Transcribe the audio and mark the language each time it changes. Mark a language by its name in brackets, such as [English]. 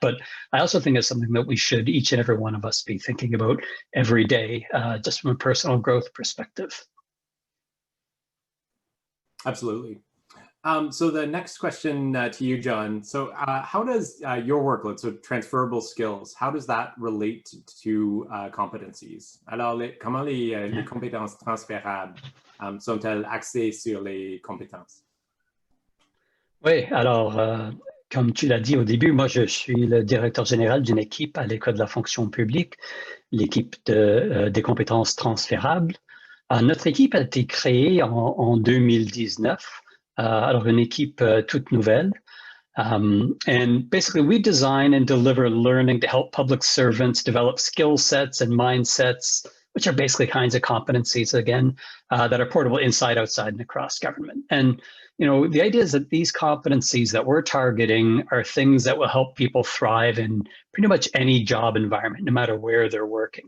[English] But I also think it's something that we should, each and every one of us, be thinking about every day, just from a personal growth perspective. Absolutely. So the next question to you, John. So how does your workload, so transferable skills, how does that relate to competencies? [French] Alors, comment les compétences transférables sont-elles axées sur les compétences? Oui, alors, comme tu l'as dit au début, moi, je suis le directeur général d'une équipe à l'École de la fonction publique, l'équipe des compétences transférables. Notre équipe a été créée en 2019. Alors, une équipe toute nouvelle. [English] And basically, we design and deliver learning to help public servants develop skill sets and mindsets, which are basically kinds of competencies, again, that are portable inside, outside, and across government. And, the idea is that these competencies that we're targeting are things that will help people thrive in pretty much any job environment, no matter where they're working.